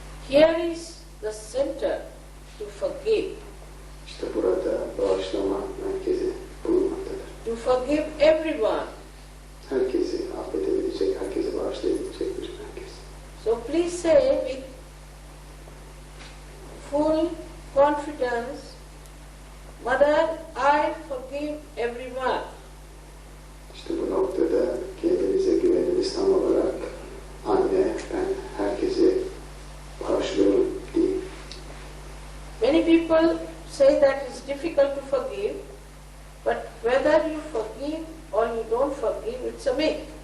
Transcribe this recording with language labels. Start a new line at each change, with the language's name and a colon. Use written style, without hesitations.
English: Here is the center to forgive.
Turkish: İşte burada bağışlama merkezi bulunmaktadır.
English: To forgive everyone.
Turkish: Herkesi affedebilecek, herkesi bağışlayabilecek bir merkez.
English: So please say with full confidence, Mother, I forgive everyone.
Turkish: İşte bu noktada kendinize güveniniz tam olarak anne ben herkesi bağışlıyorum deyin.
English: Many people say that it's difficult to forgive, but whether you forgive or you don't forgive, it's a myth.